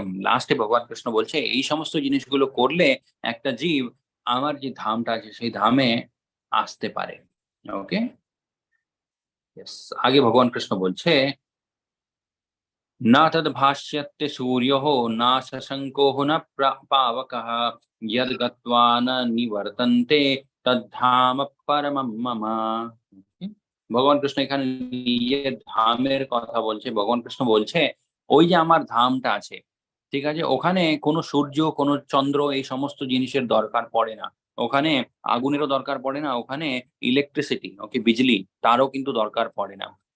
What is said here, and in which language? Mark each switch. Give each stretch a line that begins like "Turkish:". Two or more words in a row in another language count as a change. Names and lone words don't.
Bangla: লাস্টে ভগবান কৃষ্ণ বলছে এই সমস্ত জিনিসগুলো করলে একটা জীব আমার যে ধামটা আছে সেই ধামে আসতে পারে। ওকে, আগে ভগবান কৃষ্ণ বলছে
Sanskrit: न तद् भाष्यते सूर्य न शशङ्को न पावकः यद् गत्वा न निवर्तन्ते तद्धाम परमम् मम।
Bangla: Okay? ভগবান কৃষ্ণ এখানে নিজের ধামের কথা বলছে। ভগবান কৃষ্ণ বলছে ওই যে আমার ধামটা আছে, ঠিক আছে, ওখানে কোনো সূর্য, কোনো চন্দ্র, এই সমস্ত জিনিসের দরকার পড়ে না। ওখানে আগুনেরও দরকার পড়ে না, ওখানে ইলেকট্রিসিটি, ওকে, বিজলি, তারও কিন্তু দরকার পড়ে না।